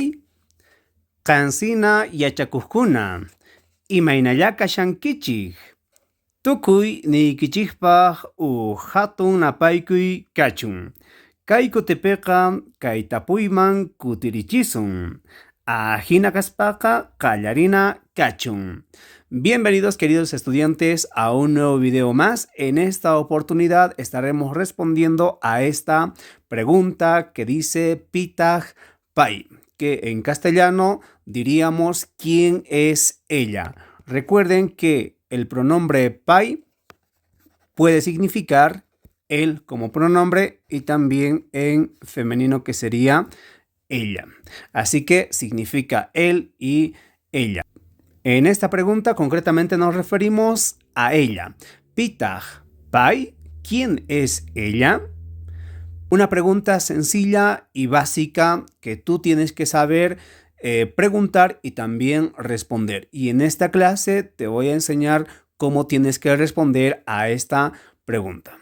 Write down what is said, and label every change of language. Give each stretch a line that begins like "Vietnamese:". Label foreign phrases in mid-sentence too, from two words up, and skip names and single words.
Quechua: Qansina yachakuqkuna, imaynalla kashankichik. Tukuy niykichikpaq hatun napaykuy kachun. Kay kutipiqa kay tapuyman kutirichisun. Ahina kaspaqa qallarina kachun.
Spanish: Bienvenidos, queridos estudiantes, a un nuevo video más. En esta oportunidad estaremos respondiendo a esta pregunta que dice
Quechua: Pitaq pay,
Spanish: que en castellano diríamos ¿quién es ella? Recuerden que el pronombre pay puede significar él como pronombre y también en femenino que sería ella. Así que significa él y ella. En esta pregunta concretamente nos referimos a ella.
Quechua: Pitaq pay,
Spanish: ¿quién es ella? Una pregunta sencilla y básica que tú tienes que saber preguntar y también responder. Y en esta clase te voy a enseñar cómo tienes que responder a esta pregunta.